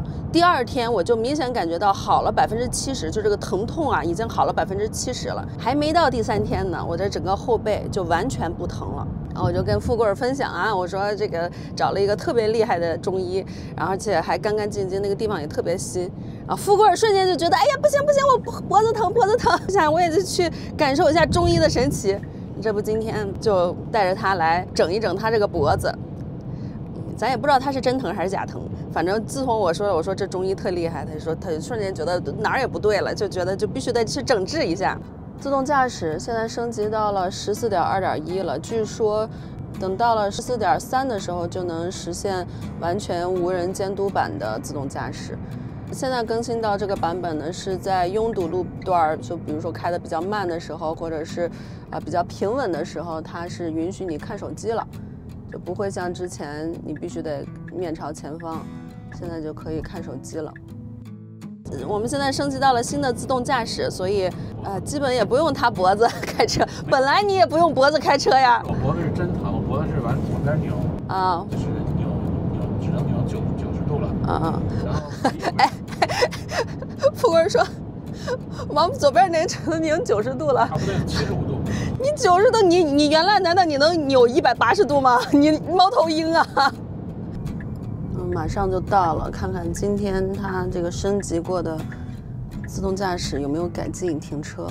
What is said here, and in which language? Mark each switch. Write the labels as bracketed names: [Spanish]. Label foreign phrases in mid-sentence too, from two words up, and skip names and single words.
[Chinese] 第二天我就明顯感覺到好了70%，就這個疼痛啊已經好了70%了。還沒到第3天呢，我這整個後背就完全不疼了。然後我就跟富貴分享啊，我說這個找了一個特別厲害的中醫，然後而且還乾乾淨淨，那個地方也特別新。然後富貴瞬間就覺得，哎呀不行不行，我脖子疼脖子疼，想我也就去感受一下中醫的神奇。這不今天就帶着他來整一整他這個脖子。咱也不知道他是真疼還是假疼，反正自從我說這中醫特厲害，他就瞬間覺得哪兒也不對了，就覺得就必須得去整治一下。自動駕駛現在升級到了14.2.1了，據說等到了14.3的時候就能實現完全無人監督版的自動駕駛。現在更新到這個版本呢，是在擁堵路段，就比如說開得比較慢的時候，或者是比較平穩的時候，它是允許你看手機了。就不会像之前你必須得面朝前方，現在就可以看手機了。我们现在升级到了新的自動駕駛，所以基本也不用他脖子開車。本來你也不用脖子開車呀。我脖子是真疼，我脖子是往邊扭啊，就是扭只能扭90度了啊。然後哎，富貴說往左邊能只能扭90度了，差不多75度。你90度，你原來難道你能扭180度嗎？你貓頭鷹啊！馬上就到了，看看今天它這個升級過的自動駕駛有沒有改進停車。